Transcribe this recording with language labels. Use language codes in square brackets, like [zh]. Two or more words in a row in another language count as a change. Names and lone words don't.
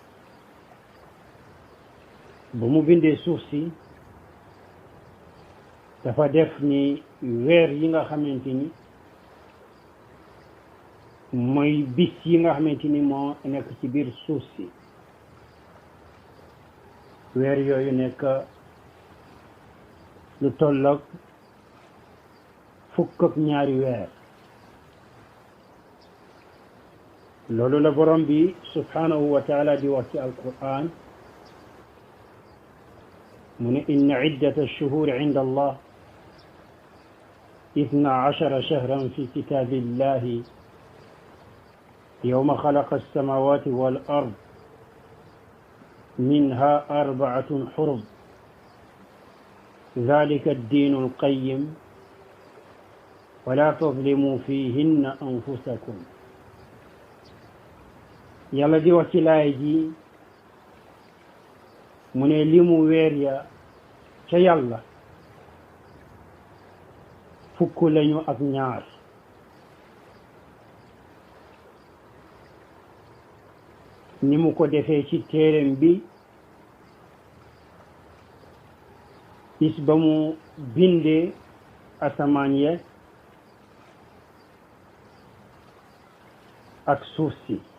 [wo] ba mu bindee suuf si dafa def ni weer yi nga xamante ni mooy bis yi nga xamante ni moo nekk ci biir suuf si, weer yooyu nekk lu tolloog fukk ak ñaari weer. loolu la borom bi [ar] سبحانه وتعالى [wo] di wax ci alquran mu ne [ar] إن عدة الشهور عند الله 12 شهرا في كتاب الله يوم خلق السماوات والأرض منها 4 حرم ذلك الدين القيم ولا تظلموا فيهن أنفسكم. [wo] yàlla di wax ci laay ji mu ne limu weer ya ca yàlla fukk lañu ak ñaar. ni mu ko defee ci téereem bi bis ba mu bindee asamaan ya ak suuf si.